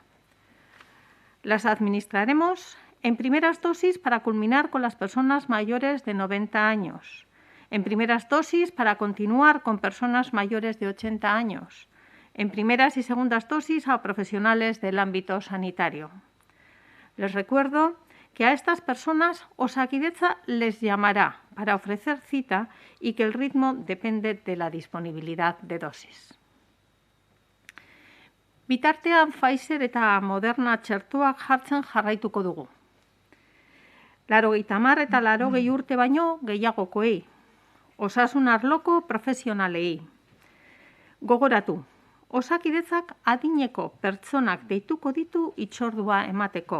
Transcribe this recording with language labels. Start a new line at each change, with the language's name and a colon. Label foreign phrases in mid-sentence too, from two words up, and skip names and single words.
Spanish: Las administraremos en primeras dosis para culminar con las personas mayores de 90 años, en primeras dosis para continuar con personas mayores de 80 años, en primeras y segundas dosis a profesionales del ámbito sanitario. Les recuerdo que a estas personas Osakidetza les llamará para ofrecer cita y que el ritmo depende de la disponibilidad de dosis.
Basque: Bitartean Pfizer eta Moderna txertoak jartzen jarraituko dugu. 80 eta 80 urte baino gehiagokoei, osasun arloko profesionalei. Gogoratu, Osakidetzak adineko pertsonak deituko ditu hitzordua emateko.